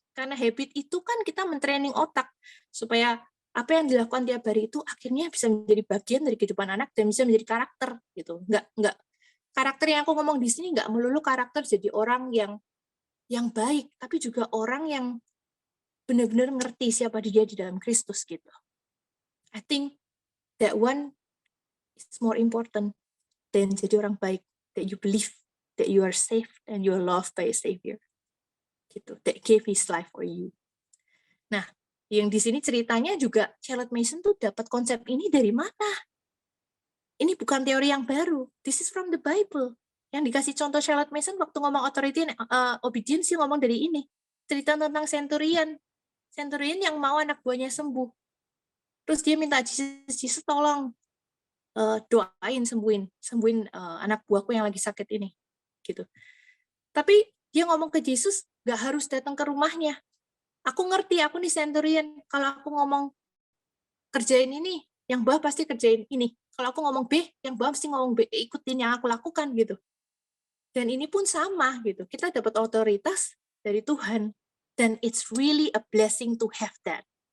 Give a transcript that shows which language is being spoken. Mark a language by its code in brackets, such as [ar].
[id] Karena habit itu kan kita mentraining otak supaya apa yang dilakukan tiap hari itu akhirnya bisa menjadi bagian dari kehidupan anak dan bisa menjadi karakter gitu. Nggak karakter yang aku ngomong di sini nggak melulu karakter jadi orang yang baik, tapi juga orang yang benar-benar ngerti siapa dia di dalam Kristus gitu. [en] I think that one is more important than [id] jadi orang baik, [en] that you believe that you are saved and you are loved by a Savior. Gitu, that gave his life for you. [id] Nah, yang di sini ceritanya juga Charlotte Mason tuh dapat konsep ini dari mana? Ini bukan teori yang baru. [en] This is from the Bible. [id] Yang dikasih contoh Charlotte Mason waktu ngomong authority and obedience ngomong dari ini. Cerita tentang centurion. Centurion yang mau anak buahnya sembuh. Terus dia minta Jesus tolong doain sembuhin anak buahku yang lagi sakit ini. Gitu. Tapi dia ngomong ke Yesus, gak harus datang ke rumahnya. Aku ngerti, aku nih centurion. Kalau aku ngomong kerjain ini, yang bawah pasti kerjain ini. Kalau aku ngomong B, yang bawah pasti ngomong B, ikutin yang aku lakukan gitu. Dan ini pun sama gitu. Kita dapat otoritas dari Tuhan. [en] Dan it's really a blessing to have that.